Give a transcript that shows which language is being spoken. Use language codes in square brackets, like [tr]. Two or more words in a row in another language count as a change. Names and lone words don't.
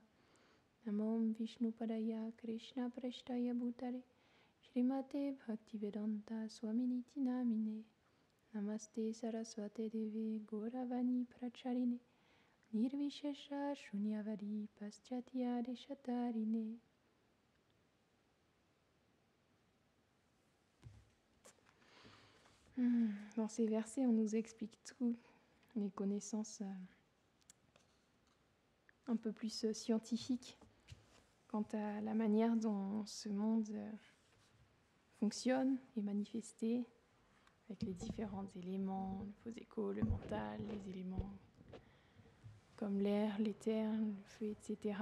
[sa] नमो विष्णु पादाय कृष्ण प्रष्ठाय भूतले श्रीमते भक्तिवेदान्त स्वामिनिति नामिने. नमस्ते सरस्वते देवे गौरवाणी प्रचारिणे निर्विशेष शून्यवादि पाश्चात्य देशतारिणे. [fr] Dans ces versets, on nous explique tout, les connaissances un peu plus scientifiques quant à la manière dont ce monde fonctionne et manifesté, avec les différents éléments, le faux écho, le mental, les éléments comme l'air, l'éther, le feu, etc.